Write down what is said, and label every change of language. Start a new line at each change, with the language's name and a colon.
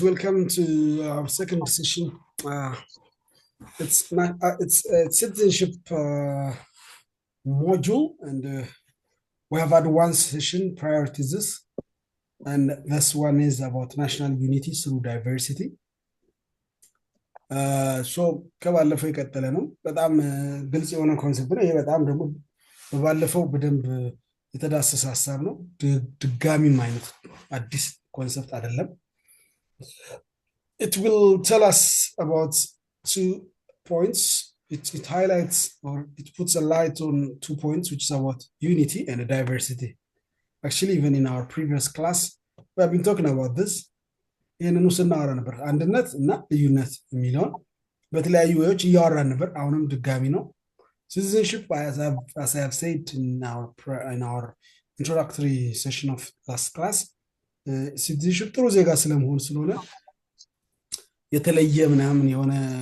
English: Welcome to our second session. Uh, it's citizenship module, and we have had one session prior to this, and this one is about national unity through diversity.
Amharic: ሶ ከባለፈው የቀጠለ ነው። በጣም ግልጽ የሆነ ኮንሰፕት ነው። ይሄ በጣም ደግሞ በባለፈው በደንብ የተዳሰሰ ሀሳብ ነው። ድጋሚም አይነት አዲስ ኮንሰፕት አይደለም።
English: It will tell us about 2 points. It highlights or it puts a light on 2 points, which is about unity and diversity. Actually, even in our previous class, we have been talking about this.
Amharic: ይህንኑ ስናወራ ነበር አንድነት እና ልዩነት የሚለውን በተለያዩ ወዎች እያወራን ነበር። አሁንም ድጋሚ ነው።
English: Citizenship, as I have said in our introductory session of last class,
Amharic: citizenship ጥሩ ዜጋ ስለመሆን ስለሆነ የተለየ ምናምን የሆነ